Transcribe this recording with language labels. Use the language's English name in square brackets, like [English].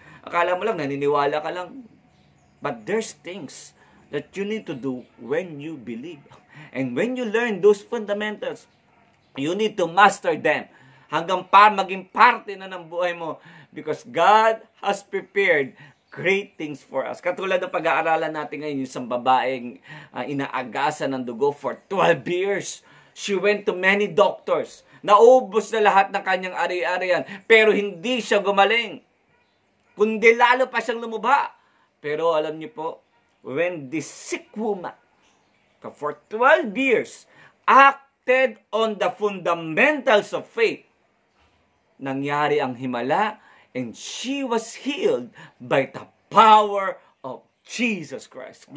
[Filipino] Akala mo lang, naniniwala ka lang. [English] But there's things that you need to do when you believe. And when you learn those fundamentals, you need to master them [Filipino] hanggang maging parte na ng buhay mo [English] because God has prepared great things for us. [Filipino] Katulad ng pag-aaralan natin ngayon, yung isang babaeng inaagasan ng dugo [English] for 12 years. She went to many doctors. [Filipino] Naubos na lahat ng kanyang ari-arian, pero hindi siya gumaling. Kundi lalo pa siyang lumubha. Pero alam niyo po, [English] when this sick woman for 12 years acted on the fundamentals of faith, [Filipino] nangyari ang himala [English] and she was healed by the power of Jesus Christ.